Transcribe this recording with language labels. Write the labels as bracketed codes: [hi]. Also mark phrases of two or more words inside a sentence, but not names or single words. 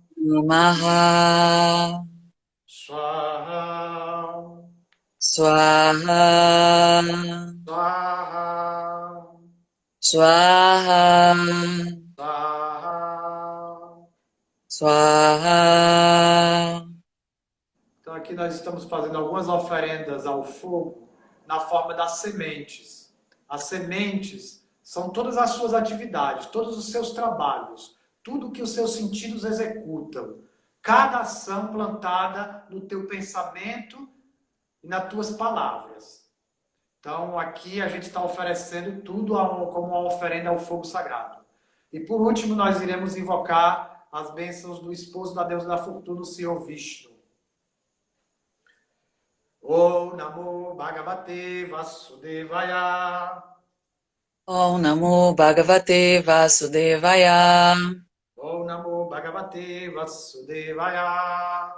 [sa] Namaha Swaha Swaha Swaha Swaha Swaha. Swaha. [pt] Então aqui nós estamos fazendo algumas oferendas ao fogo na forma das sementes. As sementes são todas as suas atividades, todos os seus trabalhos, tudo que os seus sentidos executam. Cada ação plantada no teu pensamento e nas tuas palavras. Então aqui a gente está oferecendo tudo como uma oferenda ao fogo sagrado. E por último nós iremos invocar as bênçãos do esposo da deusa da fortuna, o Senhor Vishnu. [sa] ॐ नमो भगवते वासुदेवाय. ॐ नमो भगवते वासुदेवाय. ॐ नमो भगवते वासुदेवाय.